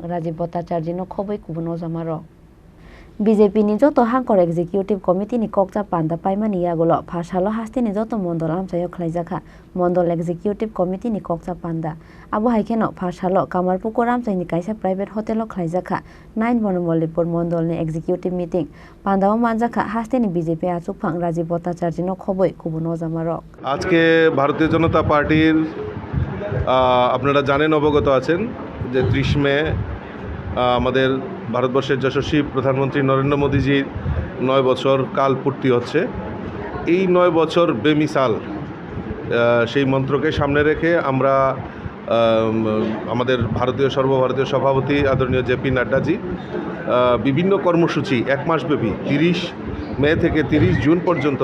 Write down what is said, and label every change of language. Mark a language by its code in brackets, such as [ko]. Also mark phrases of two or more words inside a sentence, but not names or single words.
[trp] Rajiv Bhattacharya no khoboi kubuno jamaro BJP ni joto hangkor [en] executive committee [trp] ni kokja panda paimani yagulo Phashalo Hasteni joto mondol amsayo Klaijaka mondol [en] executive committee [trp] ni kokja panda abo haikeno Phashalo Kamarpukur Ramsaini Kaisa [en] private hotel [trp] Klaijaka 9 Bonmolipur Mondolni [en] executive meeting [trp] Pandao Manjaka Hasteni BJP Asupang Rajiv Bhattacharya no khoboi kubuno jamaro [bn] আজকে ভারতীয় জনতা পার্টির আপনারা জানেন অবগত আছেন যে 30 মে আমাদের ভারতবর্ষের যশস্বী প্রধানমন্ত্রী নরেন্দ্র মোদীজির 9 বছর কাল পূর্তি হচ্ছে। এই 9 বছর বেমিসাল সেই মন্ত্রকে সামনে রেখে আমরা আমাদের সর্বভারতীয় সভাপতি আদরণীয় জেপি নাড্ডাজি বিভিন্ন কর্মসূচি এক মাসব্যাপী 30 মে থেকে 30 জুন পর্যন্ত